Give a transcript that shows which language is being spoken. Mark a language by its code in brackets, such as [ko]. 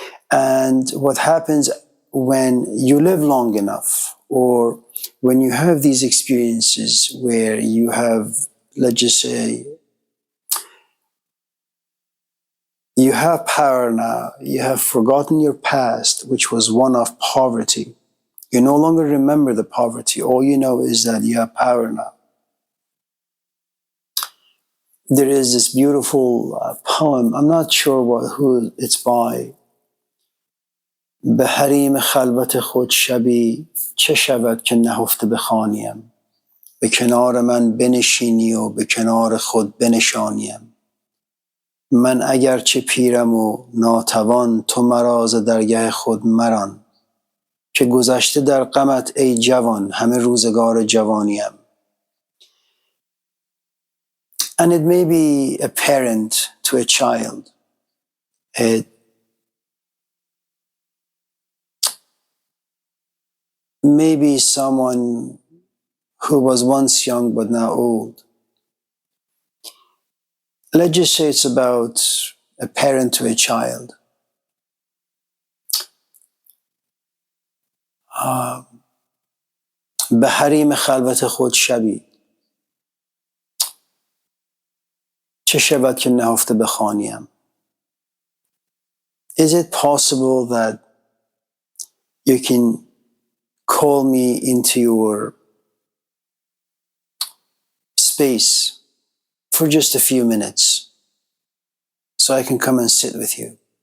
[en] And what happens when you live long enough, or when you have these experiences where you have, let's just say, you have power now, you have forgotten your past, which was one of poverty. You no longer remember the poverty. All you know is that you have power now. There is this beautiful poem, I'm not sure who it's by. [fa] به حریم خلوت خود شبی چه شود که نهفته بخوانیم به کنار من بنشینی و به کنار خود بنشانیم من اگرچه پیرم و ناتوان تو مرا ز درگه خود مران که گذشته در غمت ای جوان همه روزگار جوانیم. [en] And it may be a parent to a child. It may be someone who was once young but now old. Let's just say it's about a parent to a child. [fa] به حریم خلوت خود شبی چه شود که نهفته بخوانیم. [en] Is it possible that you can call me into your space for just a few minutes so I can come and sit with you?